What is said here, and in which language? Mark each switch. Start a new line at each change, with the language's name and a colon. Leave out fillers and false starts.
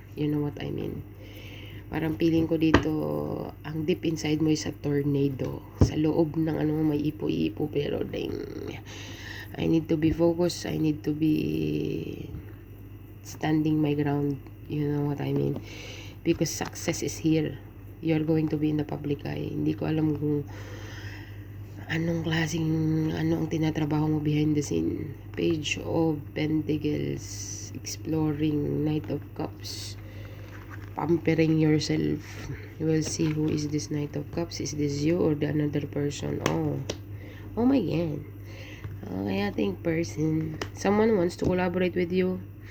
English: You know what I mean?
Filipino: Parang feeling ko dito, ang
English: deep inside mo is a tornado.
Filipino: Sa loob ng ano may ipo-ipo, pero ding,
English: I need to be focused. I need to be standing my ground. You know what I mean? Because success is here. You're going to be in the public eye.
Filipino: Hindi ko alam kung anong klaseng, ano ang tinatrabaho mo
English: behind the scene. Page of Pentacles, exploring, Knight of Cups, pampering yourself. You will see who is this Knight of Cups. Is this you or the another person? Oh my God. Okay, I think person, someone wants to collaborate with you.